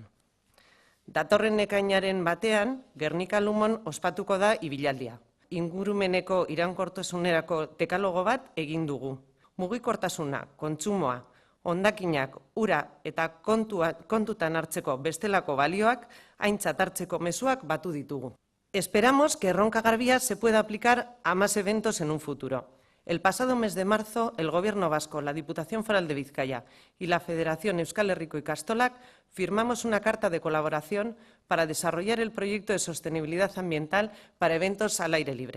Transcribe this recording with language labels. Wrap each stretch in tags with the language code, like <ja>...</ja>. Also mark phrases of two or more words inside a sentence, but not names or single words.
<eu>Datorren ekainaren batean, Gernika-Lumon ospatuko da ibilaldia. Ingurumeneko iraunkortasunerako dekalogo bat egin dugu. Mugikortasuna, kontsumoa, hondakinak, ura eta kontutan hartzeko bestelako balioak aintzat hartzeko mezuak batu ditugu.</eu> <es>Esperamos que Erronka Garbia se pueda aplicar a más eventos en un futuro. El pasado mes de marzo, el Gobierno vasco, la Diputación Foral de Vizcaya y la Federación Euskal Herriko Ikastolak firmamos una carta de colaboración para desarrollar el proyecto de sostenibilidad ambiental para eventos al aire libre.</es>